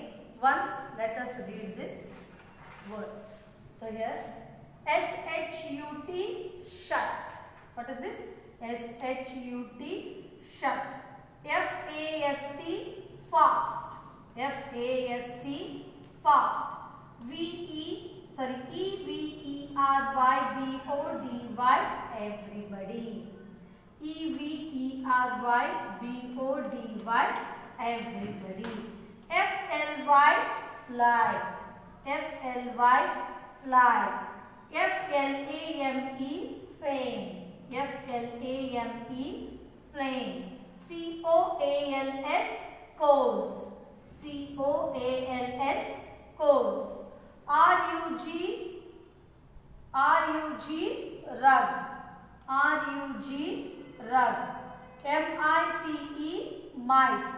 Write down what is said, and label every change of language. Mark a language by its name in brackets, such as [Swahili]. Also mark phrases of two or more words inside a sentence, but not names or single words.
[English] Once let us read these words. So here S-H-U-T, shut. What is this? S-H-U-T, shut. F-A-S-T, fast. F-A-S-T, fast. E-V-E-R-Y-B-O-D-Y, everybody. E-V-E-R-Y-B-O-D-Y, everybody. F-L-Y, fly. F-L-Y, fly. F-L-A-M-E, fame. F-L-A-M-E, flame. C-O-A-L-S, coals. C-O-A-L-S, coals. R-U-G, R-U-G, rug. R-U-G, rug. M-I-C-E, mice.